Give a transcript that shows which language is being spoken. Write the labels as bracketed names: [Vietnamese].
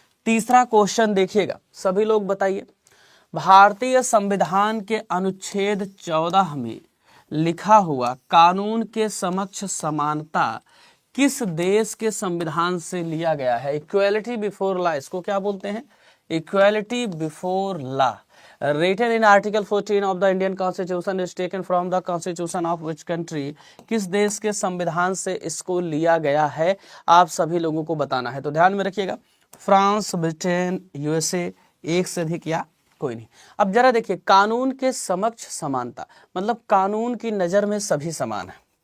[Hindi] तीसरा क्वेश्चन देखिएगा, सभी लोग बताइए। भारतीय संविधान के अनुच्छेद 14 में लिखा हुआ कानून के समक्ष समानता किस देश के संविधान से लिया गया है। इक्वालिटी बिफोर लॉ, इसको क्या बोलते हैं, equality before law. [English] Written in Article 14 of the Indian Constitution is taken from the Constitution of which country? [Hindi] किस देश के संविधान से इसको लिया गया है, आप सभी लोगों को बताना है। तो ध्यान में रखिएगा, फ्रांस, ब्रिटेन, यूएसए, एक से अधिक या कोई नहीं। अब जरा देखिए, कानून के समक्ष समानता मतलब कानून की नजर में सभी समान है।